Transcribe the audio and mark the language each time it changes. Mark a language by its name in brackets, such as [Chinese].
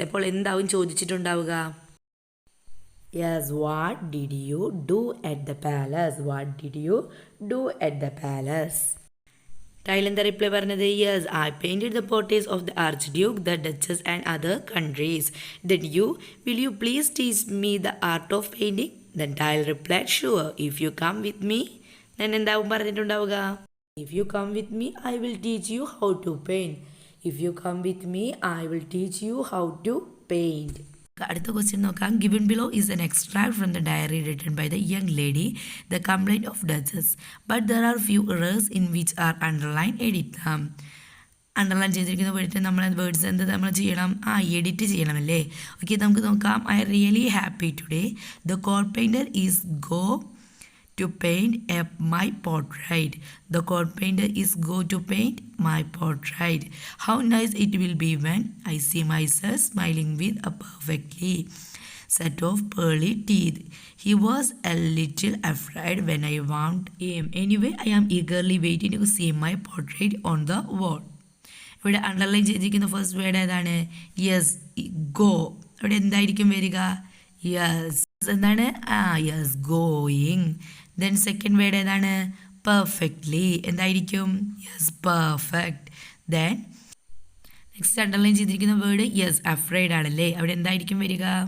[Malayalam] അപ്പോൾ എന്താവും ചോദിച്ചിട്ടുണ്ടാവുക? [English] Yes, what did you do at the palace? What did you do at the palace? [Malayalam] Tile എന്താ reply പറഞ്ഞത്? [English] Yes I painted the portraits of the archduke, the duchess and other countries. Then will you please teach me the art of painting? Then Tile replied, sure, if you come with me. [Malayalam] Then എന്താവും പറഞ്ഞിട്ടുണ്ടാവുക? [English] If you come with me, I will teach you how to paint. If you come with me, I will teach you how to paint. [Malayalam] അടുത്ത question നോക്കാം. [English] Given below is an extract from the diary written by the young lady, the complaint of Duchess. But there are few errors in which are underlined. Edit them. [Malayalam] Underline ചെയ്തിരിക്കുന്ന word words എന്ത് നമ്മൾ ചെയ്യണം? Edit ചെയ്യണമല്ലേ. Okay, നമുക്ക് നോക്കാം. [English] I really happy today. The court painter is go to paint my portrait. The court painter is go to paint my portrait. How nice it will be when I see myself smiling with a perfectly set of pearly teeth. He was a little afraid when I warned him. Anyway, I am eagerly waiting to see my portrait on the wall. [Malayalam] ഇവിടെ underline ചെയ്തിരിക്കുന്ന first word ഏതാണ്? Yes, go. ഇവിടെ എന്തായിരിക്കും വരിക? Yes എന്താണ്? Yes, going. Then second word ഏതാണ്? Perfectly. എന്തായിരിക്കും? [English] Yes, perfect. [Malayalam] Then next underline ചെയ്തിരിക്കുന്ന വേർഡ് യെസ്, അഫ്രൈഡ് ആണല്ലേ. അവിടെ എന്തായിരിക്കും വരിക?